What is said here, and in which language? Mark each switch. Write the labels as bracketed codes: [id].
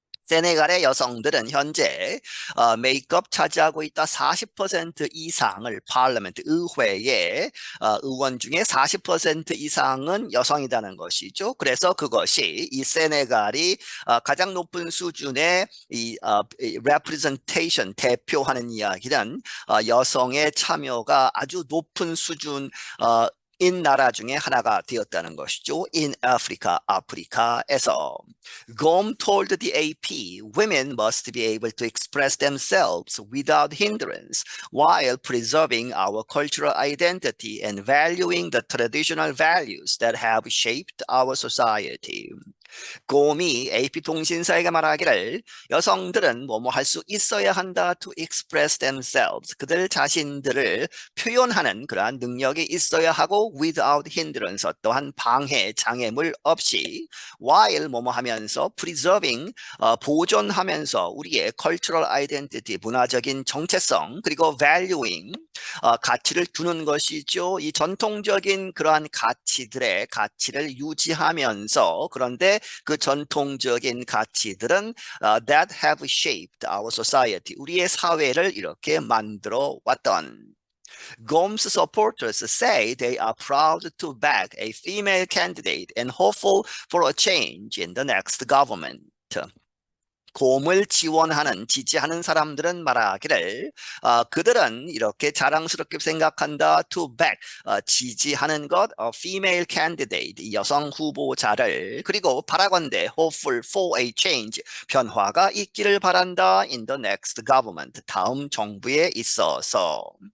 [ko] 세네갈의 여성들은 현재 메이크업 차지하고 있다. 40% 이상을 파르멘트 의회의 의원 중에 40% 이상은 여성이라는 것이죠. 그래서 그것이 이 세네갈이 가장 높은 수준의 이 representation 대표하는 이야기는 여성의 참여가 아주 높은 수준 인 나라 중에 하나가 되었다는 것이죠. [en] In Africa, [ko] 아프리카에서. [en] Gom told the AP, women must be able to express themselves without hindrance while preserving our cultural identity and valuing the traditional values that have shaped our society. [ko] 곰이 AP통신사에게 말하기를 여성들은 뭐뭐 할 수 있어야 한다 [en] to express themselves [ko] 그들 자신들을 표현하는 그러한 능력이 있어야 하고 [en] without hindrance [ko] 또한 방해 장애물 없이 while 뭐뭐 하면서 preserving 보존하면서 우리의 [en] cultural identity [ko] 문화적인 정체성 그리고 valuing 가치를 두는 것이죠. 이 전통적인 그러한 가치들의 가치를 유지하면서 그런데 그 전통적인 가치들은 [en] that have shaped our society. [ko] 우리의 사회를 이렇게 만들어 왔던. [en] Gomes supporters say they are proud to back a female candidate and hopeful for a change in the next government. [ko] 곰을 지원하는 지지하는 사람들은 말하기를 그들은 이렇게 자랑스럽게 생각한다 [en] to back [ko] 지지하는 것 [en] female candidate [ko] 여성 후보자를 그리고 바라건대 [en] hopeful for a change [ko] 변화가 있기를 바란다 [en] in the next government [ko] 다음 정부에 있어서